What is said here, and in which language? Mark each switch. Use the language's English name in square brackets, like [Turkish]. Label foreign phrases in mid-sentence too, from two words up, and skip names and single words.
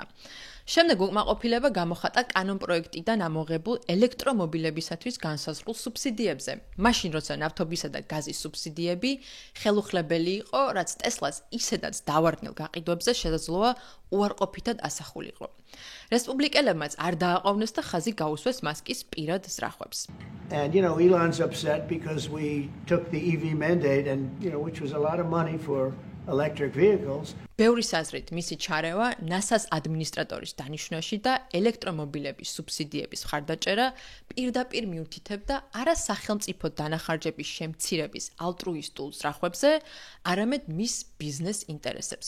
[Georgian] შემდეგ უკმაყოფილება გამოხატა კანონპროექტიდან ამოღებულ ელექტრომობილებისათვის განსაზღვრულ სუბსიდიებზე. მაშინ, როცა ნავთობისა და გაზის სუბსიდიები ხელუხლებელი იყო, რაც ტესლას ისედაც დავარდნილ გაყიდვებზე შესაძლოა უარყოფითად ასახულიყო. რესპუბლიკელებმაც არ დააყოვნეს და ხაზი გაუსვეს მასკის პირად ზრახვებს. [English] And Elon's upset because we took the EV mandate and which was a lot of money for electric vehicles. [Georgian] ბევრის აზრით, მისი ჩარევა NASA-ს ადმინისტრატორის დანიშვნაში და ელექტრომობილების სუბსიდიების მხარდაჭერა პირდაპირ მიუთითებდა არა სახელმწიფო დანახარჯების შემცირების ალტრუისტულ სწრაფებზე, არამედ მის ბიზნეს ინტერესებზე.